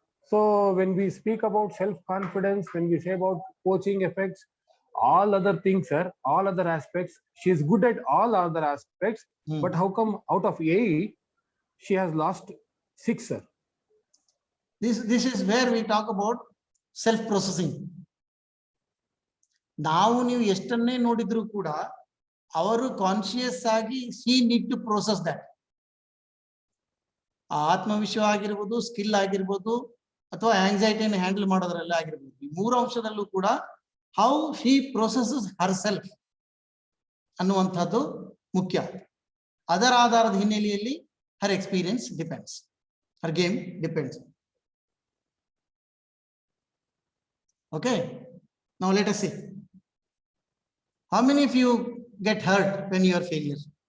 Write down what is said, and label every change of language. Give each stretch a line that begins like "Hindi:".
English: So when we speak about self-confidence, when we say about coaching effects, all other things, sir, all other aspects, she is good at all other aspects, but how come out of 8, she has lost 6, sir? This is where we talk about self-processing.
Kannada: ನಾವು ನೀವು ಎಷ್ಟನ್ನೇ ನೋಡಿದ್ರು ಕೂಡ ಅವರು conscious ಆಗಿ
English: she need to process that.
Kannada: ಆತ್ಮವಿಶ್ವಾಸ ಆಗಿರ್ಬೋದು, skill ಆಗಿರ್ಬೋದು, ಅಥವಾ ಆಂಗ್ಸೈಟಿಯನ್ನು ಹ್ಯಾಂಡಲ್ ಮಾಡೋದ್ರಲ್ಲಿ ಆಗಿರ್ಬೋದು, ಈ 3 ಅಂಶದಲ್ಲೂ ಕೂಡ
English: how she processes herself
Kannada: ಅನ್ನುವಂಥದ್ದು ಮುಖ್ಯ. ಅದರ ಆಧಾರದ ಹಿನ್ನೆಲೆಯಲ್ಲಿ
English: her experience depends, her game depends. Okay, now let us see. How many of you get hurt when you are failure?